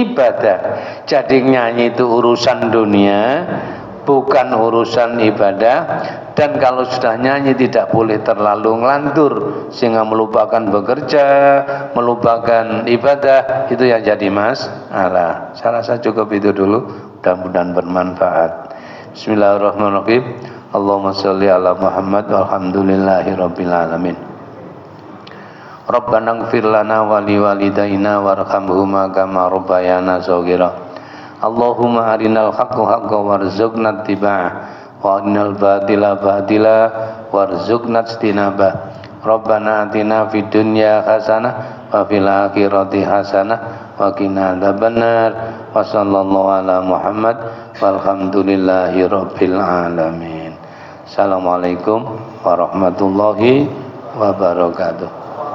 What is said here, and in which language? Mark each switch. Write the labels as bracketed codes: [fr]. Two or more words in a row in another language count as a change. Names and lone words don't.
[id] Jadi nyanyi itu urusan dunia, bukan urusan ibadah. Dan kalau sudah nyanyi tidak boleh terlalu ngelantur sehingga melupakan bekerja, melupakan ibadah, itu yang jadi masalah. Saya rasa cukup itu dulu, mudah-mudahan bermanfaat. [ar] بسم الله الرحمن الرحيم. اللهم صل على محمد والحمد لله رب العالمين. ربنا اغفر لنا ولوالدينا وارحمهما كما ربيانا صغيرا. اللهم أرنا الحق حقا وارزقنا اتباعه وأرنا الباطل باطلا وارزقنا اجتنابه. ربنا آتنا في الدنيا حسنة وفي الآخرة حسنة وقنا عذاب النار. وصلى الله على محمد والحمد لله رب العالمين. السلام عليكم ورحمة الله وبركاته.